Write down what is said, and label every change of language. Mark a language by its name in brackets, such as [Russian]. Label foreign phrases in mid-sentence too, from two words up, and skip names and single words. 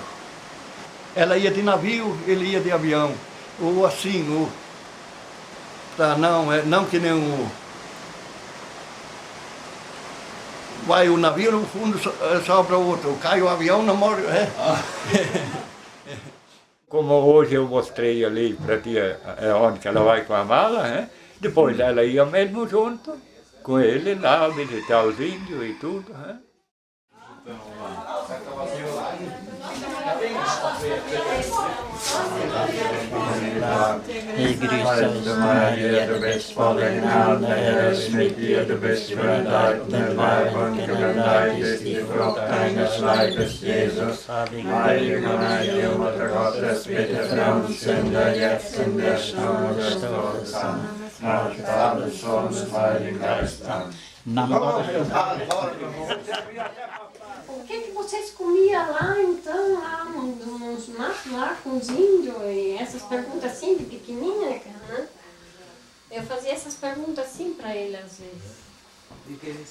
[Portuguese] Ela ia de navio, ele ia de avião, ou assim, não que nem vai o navio no fundo sobra o outro, cai o avião, não morre. Como hoje eu mostrei ali para ti onde que ela vai com a mala, né? Depois ela ia mesmo junto com ele lá visitar os índios e tudo. Né? [German] Ich grüße dich, Maria, du bist voll in Gnade, der Herr ist mit dir, du bist benedeit in den Weib und benedeit ist die Frucht deines Leibes, Jesus. Heilige Maria, Mutter Gottes, bitte für uns Sünder, jetzt in der Stunde des Todes. Amen. Nach dem Vater, des Sohnes und Heiligen Geist. Amen. [Portuguese] O que vocês comiam lá, então, lá nos matos, lá com os índios? E essas perguntas assim, de pequenininha, né? Eu fazia essas perguntas assim para ele, às vezes.